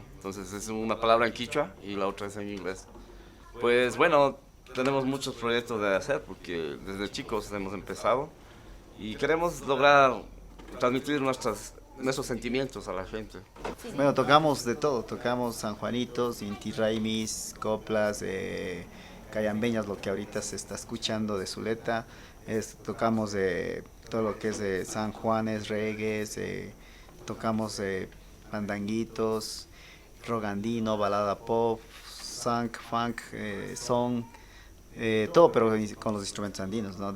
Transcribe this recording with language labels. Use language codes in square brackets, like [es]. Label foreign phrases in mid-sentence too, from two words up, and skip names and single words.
[es] Entonces es una palabra en quichua y la otra es en inglés. Pues bueno, tenemos muchos proyectos de hacer porque desde chicos hemos empezado y queremos lograr transmitir nuestros sentimientos a la gente. Bueno, tocamos de todo, tocamos sanjuanitos, inti raimis, coplas, cayambeñas, lo que ahorita se está escuchando de Zuleta, tocamos todo lo que es de San Juanes, reggaes, tocamos pandanguitos, rogandino, balada pop, funk, son, todo, pero con los instrumentos andinos, ¿no?